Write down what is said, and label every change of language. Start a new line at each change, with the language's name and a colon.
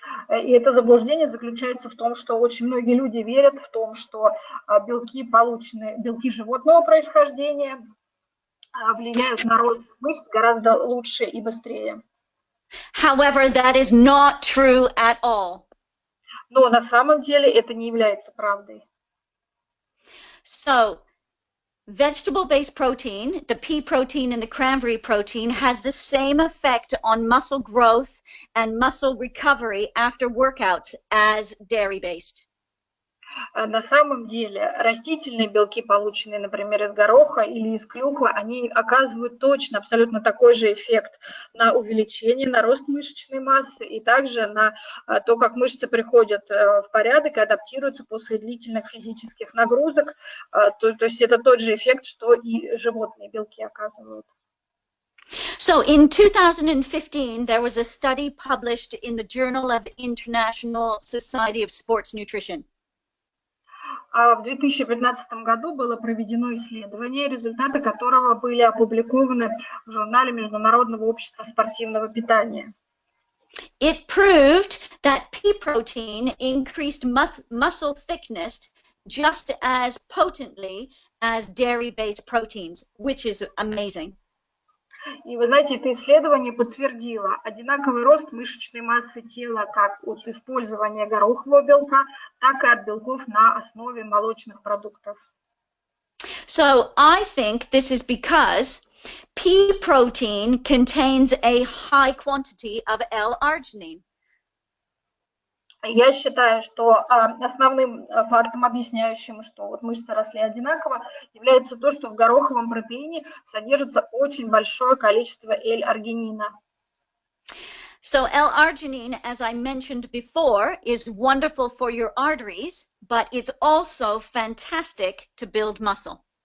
Russian: И это заблуждение заключается в том, что очень многие люди верят в том, что белки животного происхождения влияют на рост мышц гораздо лучше и быстрее.
English: However, that is not true at all.
Russian: Но на самом деле это не является правдой.
English: So, vegetable-based protein, the pea protein and the cranberry protein, has the same effect on muscle growth and muscle recovery after workouts as dairy-based.
Russian: На самом деле растительные белки, полученные, например, из гороха или из клюквы, они оказывают точно абсолютно такой же эффект на увеличение, на рост мышечной массы и также на то, как мышцы приходят в порядок и адаптируются после длительных физических нагрузок. То есть это тот же эффект, что и животные белки оказывают.
English: So in 2015, there was a study published in the Journal of International Society of Sports Nutrition.
Russian: А в 2015 году было проведено исследование, результаты которого были опубликованы в журнале Международного общества спортивного питания.
English: It proved that pea protein increased muscle thickness just as potently as dairy-based proteins, which is amazing.
Russian: И вы знаете, это исследование подтвердило одинаковый рост мышечной массы тела как от использования горохового белка, так и от белков на основе молочных продуктов.
English: So I think this is because pea protein contains a high quantity of L-arginine.
Russian: Я считаю, что основным фактом, объясняющим, что вот мышцы росли одинаково, является то, что в гороховом протеине содержится очень большое количество L-аргинина.
English: So L-arginine, as I mentioned before, is wonderful for your arteries, but it's also fantastic to build muscle.